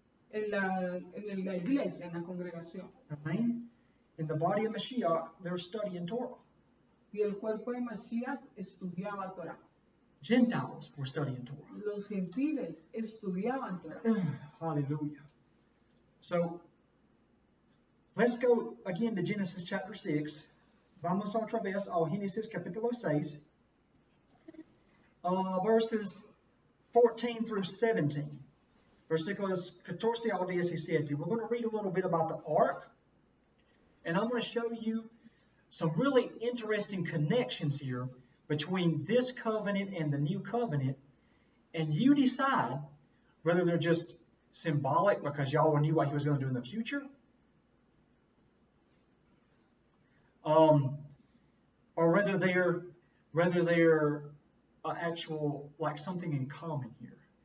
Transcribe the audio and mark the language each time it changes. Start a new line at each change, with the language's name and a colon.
Spanish: en la iglesia, en la congregación.
English: Amen. In the body of Mashiach, they're studying Torah.
Spanish: Y el cuerpo de Mashiach estudiaba Torah.
English: Gentiles were studying Torah.
Spanish: Los gentiles estudiaban Torah.
English: Hallelujah. So, let's go again to Genesis chapter 6.
Spanish: Vamos otra vez a Génesis capítulo 6,
English: verses 14 through 17.
Spanish: Versículos 14 al 17.
English: We're going to read a little bit about the ark, and I'm going to show you some really interesting connections here between this covenant and the new covenant, and you decide whether they're just symbolic because Yahweh knew what he was going to do in the future, or whether they're actual, like something in common here.